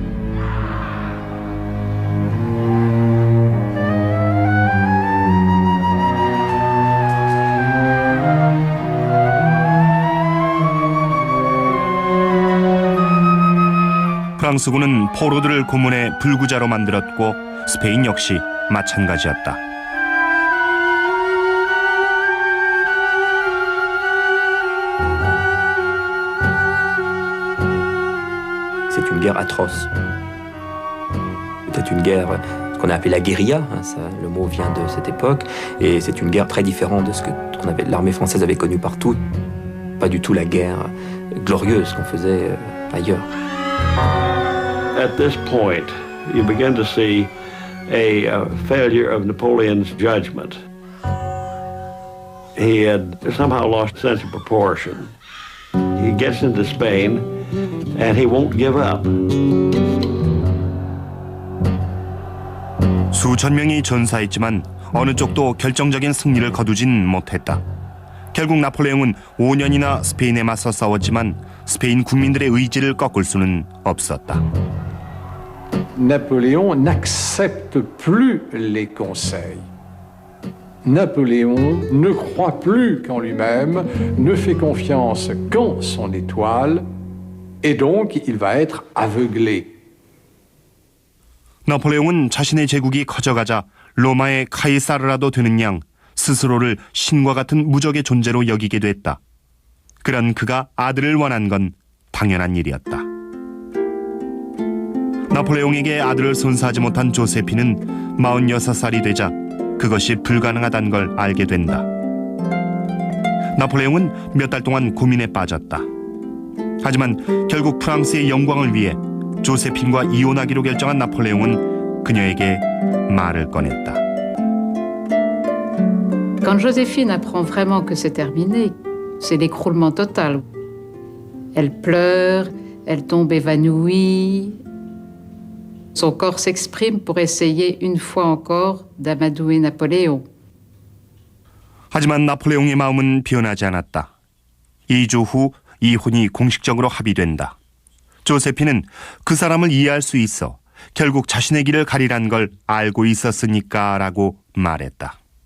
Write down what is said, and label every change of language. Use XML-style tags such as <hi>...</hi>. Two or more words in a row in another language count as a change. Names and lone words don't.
<ko>프랑스군은 포로들을 고문해 불구자로 만들었고 스페인 역시 마찬가지였다.</ko> <fr>C'est une guerre atroce. C'est une guerre, ce qu'on a appelé la guérilla, ça, le mot vient de cette époque, et c'est une guerre très différente de ce que l'armée française avait connu partout. Pas du tout la guerre glorieuse qu'on faisait ailleurs.</fr> <en>At this point, you begin to see a failure of Napoleon's judgment. He had somehow lost sense of proportion. He gets into Spain, and he won't give up.</en> <ko>수천 명이 전사했지만 어느 쪽도 결정적인 승리를 거두진 못했다. 결국 나폴레옹은 5년이나 스페인에 맞서 싸웠지만 스페인 국민들의 의지를 꺾을 수는 없었다.</ko> <fr>Napoléon n'accepte plus les conseils. Napoléon ne croit plus qu'en lui-même, ne fait confiance qu'en son étoile, et donc il va être aveuglé.</fr> <ko>나폴레옹은 자신의 제국이 커져가자 로마의 카이사르라도 되는 양 스스로를 신과 같은 무적의 존재로 여기게 됐다. 그런 그가 아들을 원한 건 당연한 일이었다. 나폴레옹에게 아들을 손사하지 못한 조세피는 46살이 되자 그것이 불가능하다는 걸 알게 된다. 나폴레옹은 몇 달 동안 고민에 빠졌다. 하지만 결국 프랑스의 영광을 위해 조세핀과 이혼하기로 결정한 나폴레옹은 그녀에게 말을 꺼냈다.</ko> <fr>Quand Joséphine apprend vraiment que c'est terminé, c'est l'écroulement total. Elle pleure, elle tombe évanouie. Son corps s'exprime pour essayer une fois encore d'amadouer Napoléon.</fr> <ko>하지만 나폴레옹의 마음은 변하지 않았다. 2주 후 이혼이 공식적으로 합의된다. 조세피는 그 사람을 이해할 수 있어 결국 자신의 길을 가리란 걸 알고 있었으니까라고 말했다.</ko>